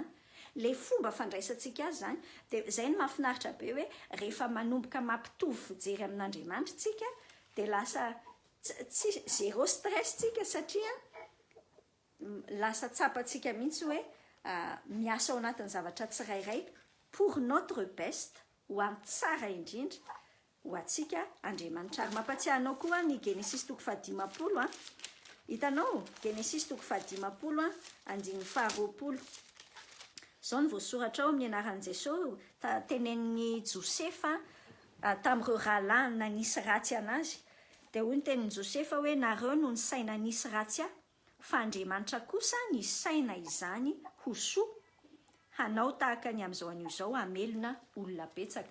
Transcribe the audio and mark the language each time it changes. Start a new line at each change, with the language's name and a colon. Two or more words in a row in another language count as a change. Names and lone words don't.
Malagasy: Le fomba fandraisantsika azy zany de zay ny mahafinaritra be hoe rehefa manomboka mampitovy fijery amin'Andriamanitra tsika de lasa tsy zéro stress tsika, satria lasa tsapatsika mihitsy hoe miasa ao anatin'ny zavatra tsirairay
French: pour notre best,
Malagasy: ho amin'ny tsara indrindra ho atsika Andriamanitra. Ary mampatsiahy anao koa ny Genesis 15, hitanao Genesis 15 andiny 20 zao ny voasoratra ao amin'ny anaran'i Jesosy tenenin'ny Josefa tamin'ireo rahalahy nanisy ratsy anazy, de hoy ny tenin'i Josefa hoe nareo no ny saina nisy ratsy fa Andriamanitra kosa ny saina izany ho soa, hanao tahaka ny amin'izao an'io izao hamelona olona betsaka.